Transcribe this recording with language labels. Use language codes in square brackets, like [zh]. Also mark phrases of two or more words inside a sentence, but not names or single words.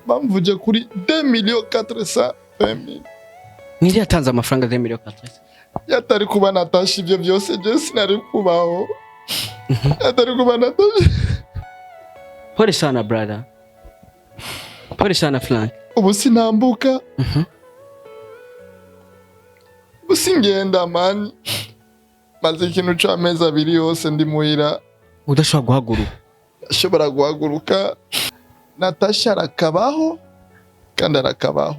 [rw] bamvuje kuri 2,420,000. Niri yatanze amafaranga 2,400,000. Yatari kuba Natacha ibyo byose je sinari kubaho. Yatari kuba Natacha. [sw] Pole sana brother. Pole sana Frank. [rw] Ubu sinambuka. Usingenda man. Maze ikintu c'amezi 2 yose ndi muhira. Udashobora guhaguruka. Ashobora guhaguruka. Natacha arakabaho kandi arakabaho.